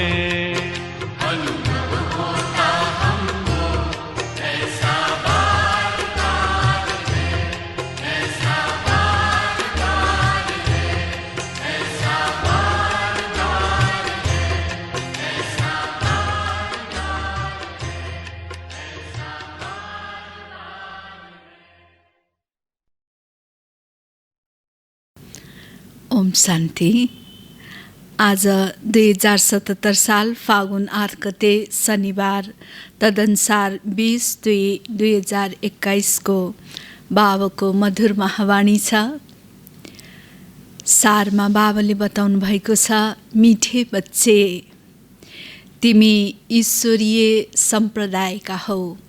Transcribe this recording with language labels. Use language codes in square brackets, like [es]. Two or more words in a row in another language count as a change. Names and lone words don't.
[hi] अनुभव होता हमको ऐसा बार बार है, ऐसा बार बार है, ऐसा बार बार है, ऐसा बार बार है, ऐसा बार बार। [ne] ओम शान्ति। आज 2077 साल फागुन 8 गते शनिबार तदनुसार 20/2/2021 को बाबाको मधुर महावाणी छ। सारमा बाबाले बताउनु भएको छ, [hi] मिठे बच्चे [ne] तिमी ईश्वरीय सम्प्रदायका हौ।